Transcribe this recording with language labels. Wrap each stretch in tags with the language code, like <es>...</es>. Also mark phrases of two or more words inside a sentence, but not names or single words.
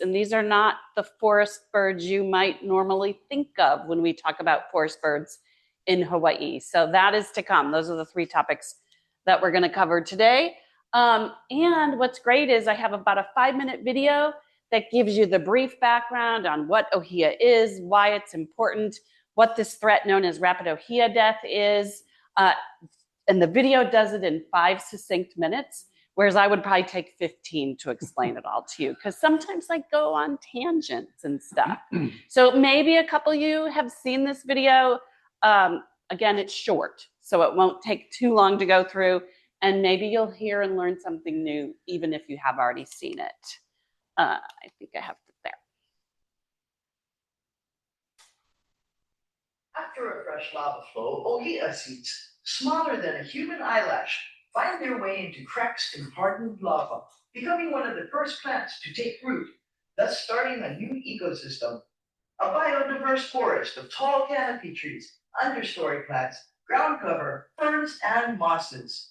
<en>And these are not the forest birds you might normally think of when we talk about forest birds in Hawaii. So that is to come. Those are the three topics that we're going to cover today. And what's great is I have about a 5-minute video that gives you the brief background on what ʻŌhiʻa is, why it's important, what this threat known as rapid ʻŌhiʻa death is. And the video does it in 5 succinct minutes, whereas I would probably take 15 to explain it all to you, because sometimes I go on tangents and stuff. So maybe a couple of you have seen this video. Again, it's short, so it won't take too long to go through, and maybe you'll hear and learn something new, even if you have already seen it. I think I have it there. After a fresh lava flow, ʻŌhiʻa seeds, smaller than a human eyelash, find their way into cracks in hardened lava, becoming one of the first plants to take root, thus starting a new ecosystem. A biodiverse forest of tall canopy trees, understory plants, ground cover, ferns, and mosses.</en>